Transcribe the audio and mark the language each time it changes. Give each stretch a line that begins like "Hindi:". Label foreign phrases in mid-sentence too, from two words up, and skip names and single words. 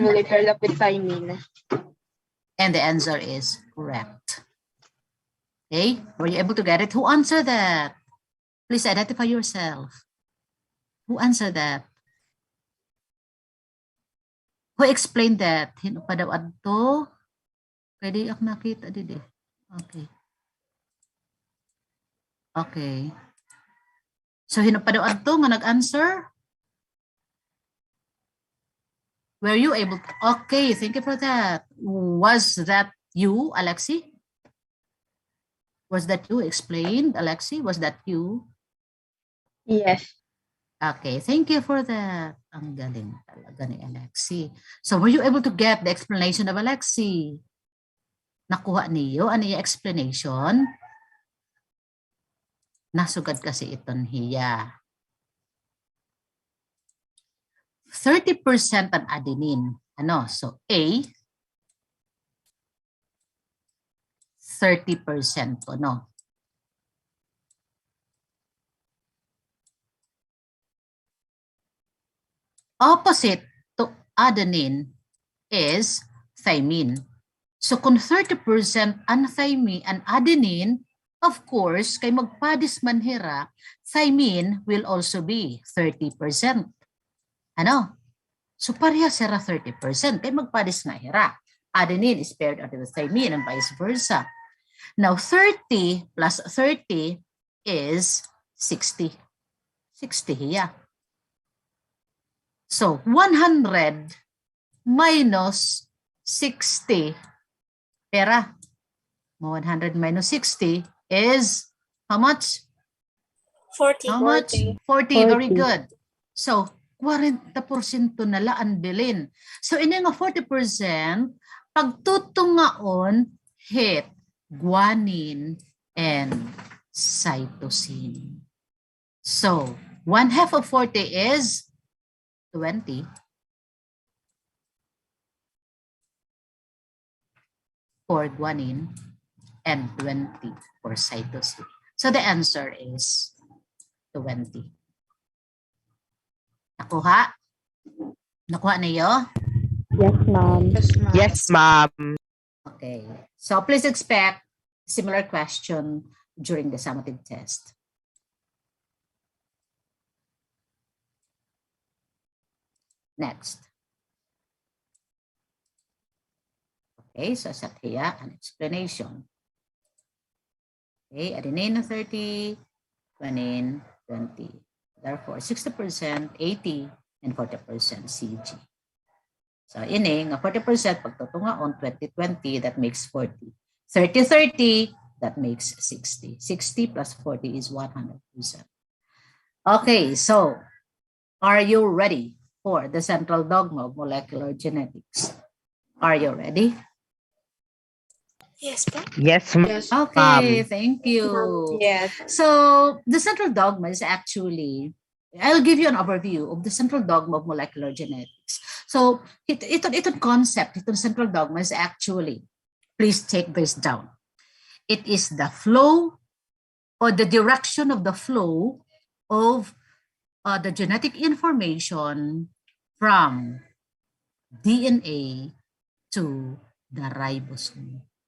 English: will be paired up with thymine. And the answer is correct. Okay, were you able to get it? Who answered that? Please identify yourself. Who answered that? Who explained that?
Waray: Hino pa daw adto? Pwede ako nakita didi. Okay.
English: Okay.
Waray: So hino pa daw adto nga nag-answer?
English: Were you able to? Okay, thank you for that. Was that you, Alexi? Was that you explained, Alexi? Was that you? Yes. Okay, thank you for that.
Filipino: Ang galing talaga ni Alexi.
English: So were you able to get the explanation of Alexi?
Filipino: Nakuha niyo? Ano yung explanation?
Waray: Nasugad kasi iton hiya. 30% ang adenine. Ano?
English: So A, 30% po, no? Opposite to adenine is thymine. So
Waray: kung 30% ang
English: thymine and adenine, of course,
Waray: kay magpadis man hira,
English: thymine will also be 30%.
Waray: Ano? So pareha sira 30%. Kay magpadis nga hira.
English: Adenine is paired with thymine and vice versa. Now 30 plus 30 is 60.
Waray: 60 hiya. So 100 minus 60 pera.
English: 100 minus 60 is how much? 40. How much? 40. Very good. So 40%
Waray: na laan bilin. So ini nga 40% pagtutungaon hit guanine and cytosine.
English: So 1/2 of 40 is 20. For guanine and 20 for cytosine. So the answer is 20.
Filipino: Nakuha? Nakuha niyo?
English: Yes, ma'am. Yes, ma'am. Okay. So please expect similar question during the summative test. Next. Okay, so set here an explanation. Okay, adenine 30, guanine 20. Therefore, 60%, 80, and 40% CG. So,
Waray: ini nga 40% pagtutungaon 20-20,
English: that makes 40. 30-30, that makes 60. 60 plus 40 is 100%. Okay, so are you ready for the central dogma of molecular genetics? Are you ready? Yes, po. Yes, ma'am. Okay, thank you. Yes. So the central dogma is actually, I'll give you an overview of the central dogma of molecular genetics. So itong concept, itong central dogma is actually, please take this down. It is the flow or the direction of the flow of the genetic information from DNA to the ribosome.